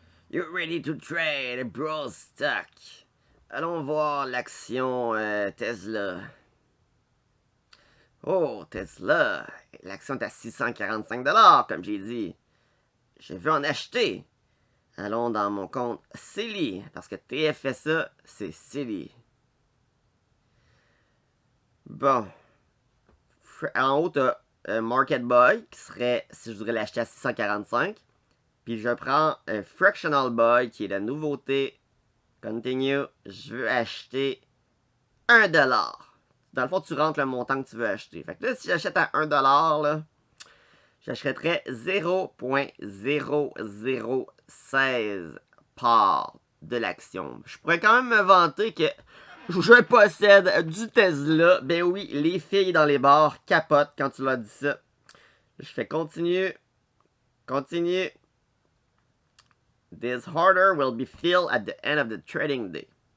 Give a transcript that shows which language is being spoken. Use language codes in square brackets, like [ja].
[en] You're ready to trade a broad stock. [fr] Allons voir l'action Tesla. Oh, Tesla. L'action est à 645$, comme j'ai dit. Je veux en acheter. Allons dans mon compte Silly, parce que TFSA, c'est Silly. Bon. En haut, tu as Market Buy, qui serait, si je voudrais l'acheter à 645. Puis je prends Fractional Buy, qui est la nouveauté. Continue. Je veux acheter 1$. Dans le fond, tu rentres le montant que tu veux acheter. Fait que là, si j'achète à 1$, là, j'achèterais 0.0016 parts de l'action. Je pourrais quand même me vanter que je possède du Tesla. Ben oui, les filles dans les bars capotent quand tu leur dis ça. Je fais continue. Continue. [en] This order will be filled at the end of the trading day.